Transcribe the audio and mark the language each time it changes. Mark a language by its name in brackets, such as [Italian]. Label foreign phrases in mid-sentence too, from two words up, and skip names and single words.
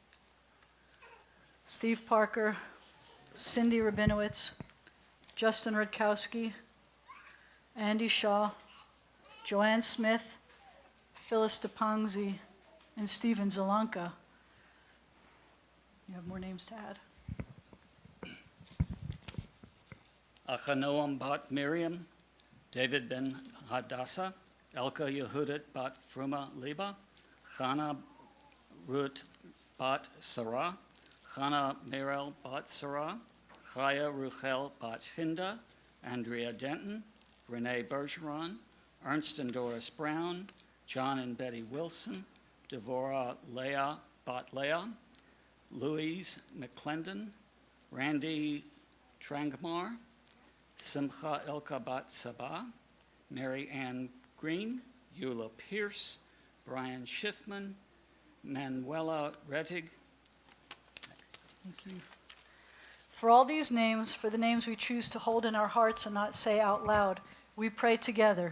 [English] Steve Parker, Cindy Rabinowitz, Justin Rudkowski, Andy Shaw, Joanne Smith, Phyllis DePongzi, and Stephen Zelanka. You have more names to add. Achanoam bat Miriam, David ben Hadassah, Elka Yehudit bat Fruma Liba, Chana Ruth bat Sarah, Chana Merel bat Sarah, Chaya Ruchel bat Hinda, Andrea Denton, Renee Bergeron, Ernst and Doris Brown, John and Betty Wilson, Devorah Leah bat Leah, Louise McClendon, Randy Trangmar, Simcha Ilka bat Sabah, Mary Ann Green, Eula Pierce, Brian Schiffman, Manuela Rettig. Thank you. For all these names, for the names we choose to hold in our hearts and not say out loud, we pray together.